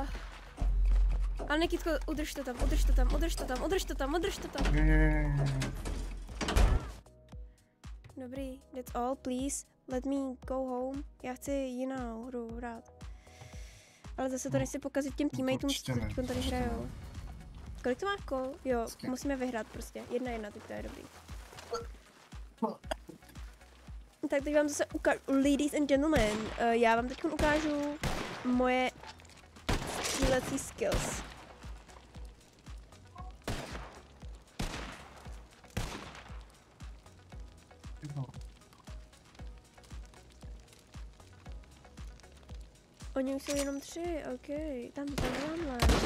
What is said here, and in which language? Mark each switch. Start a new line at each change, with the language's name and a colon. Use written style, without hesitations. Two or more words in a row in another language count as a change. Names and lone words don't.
Czech: Ale Nikitko, udrž to tam, udrž to tam, udrž to tam, udrž to tam, udrž to tam. Dobrý,
English: that's all, please. Let me go home.
Czech: Já chci jinou hru hrát. Ale zase to nechci pokazit těm teammateům, co teď tady hrajou. Kolik to máš kol? Jo, musíme vyhrát prostě. 1-1, teď to je dobrý. Tak teď vám zase ukážu,
English: ladies and gentlemen,
Czech: já vám teď ukážu moje střílecí skills. Oni už jsou jenom 3, ok, tam máme.